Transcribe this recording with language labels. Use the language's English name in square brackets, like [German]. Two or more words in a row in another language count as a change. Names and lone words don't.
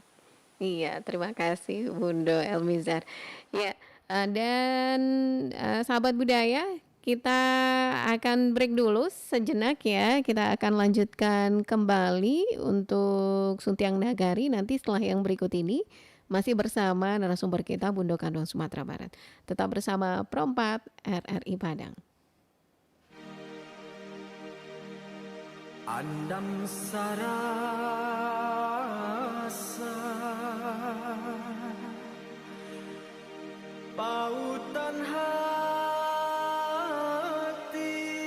[Indonesian] Iya, terima kasih Bundo Elmizar. Ya, dan sahabat budaya, kita akan break dulu sejenak ya. Kita akan lanjutkan kembali untuk Suntiang Nagari nanti setelah yang berikut ini. Masih bersama narasumber kita Bundo Kanduang Sumatera Barat. Tetap bersama Pro 4 RRI Padang. [Minangkabau] Andam sarasa pautan hati